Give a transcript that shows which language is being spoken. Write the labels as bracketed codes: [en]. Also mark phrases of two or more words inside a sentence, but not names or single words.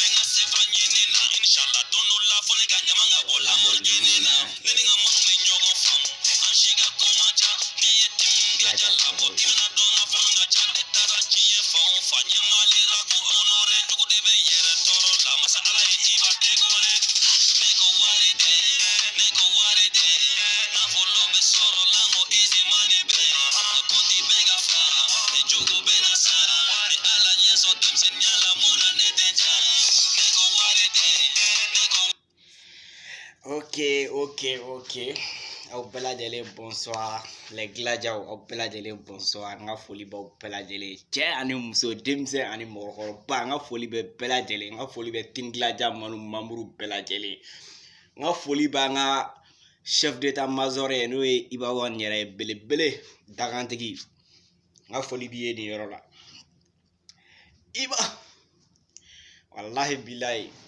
[bm] n ka sefa ɲini na inshallah don dɔ la fo ne ka ɲama ka bɔ Lamborghini na ne ni n ka mɔniw bɛ ɲɔgɔn faamu an si ka ko man ca n'i ye timi dilaja labɔ i bɛna dɔn n ka fanu ka ca ne taara diɲɛ fan o fan n ye Mali rapu honoré jugu de bɛ yɛrɛ tɔɔrɔ la masa Ala ye i ba décoré ne ko wari de nafolo bɛ sɔrɔ la n ko [en] easy money [bm] bɛ na kɔnti bɛ ka fara ni jogo bɛ na sara ni Ala ɲɛ sɔn denmisɛnniya la mun na ne tɛ ja ne ko wari de Ok. Aw bɛɛ lajɛlen [fr] bonsoir les gladiaw [bm] aw bɛɛ lajɛlen bonsoir n ka foli b'aw bɛɛ lajɛlen cɛ ani muso denmisɛn ani mɔgɔkɔrɔba n ka foli bɛ bɛɛ lajɛlen n ka foli bɛ team gladia manu membre bɛɛ lajɛlen n ka foli b'an ka [fr] chef d'état major [bm] ye n'o ye Iba Wan yɛrɛ ye belebele dagantigi n ka foli b'i ye nin yɔrɔ la Iba [ar] والله بالله